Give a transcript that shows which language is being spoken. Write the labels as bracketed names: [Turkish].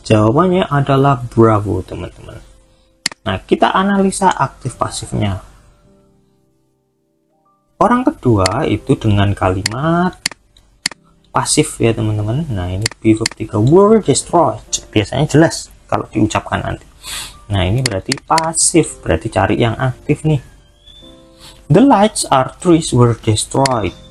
[Indonesian] Jawabannya adalah Bravo, teman-teman. Nah, kita analisa aktif pasifnya. Orang kedua itu dengan kalimat pasif ya teman-teman. Nah, ini B-verb 3 were destroyed. Biasanya jelas kalau diucapkan nanti. Nah, ini berarti pasif, berarti cari yang aktif nih. [English] The lights or trees were destroyed.